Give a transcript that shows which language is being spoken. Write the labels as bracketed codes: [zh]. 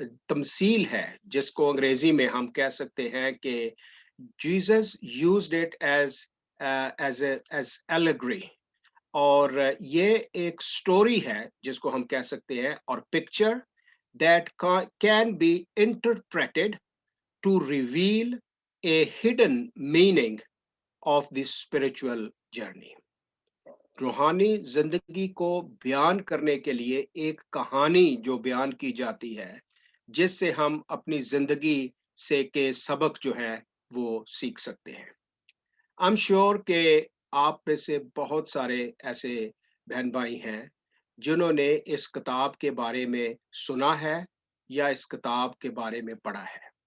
[hi] तमसील है, जिसको अंग्रेजी में हम कह सकते हैं कि [en] Jesus used it as as allegory, [hi] और ये एक स्टोरी है जिसको हम कह सकते हैं, और picture [en] that can be interpreted to reveal a hidden meaning of the spiritual journey. [hi] रूहानी जिंदगी को बयान करने के लिए एक कहानी जो बयान की जाती है, जिससे हम अपनी जिंदगी से के सबक जो है वो सीख सकते हैं। आई एम श्योर कि आप में से बहुत सारे ऐसे बहन भाई हैं जिन्होंने इस किताब के बारे में सुना है या इस किताब के बारे में पढ़ा है।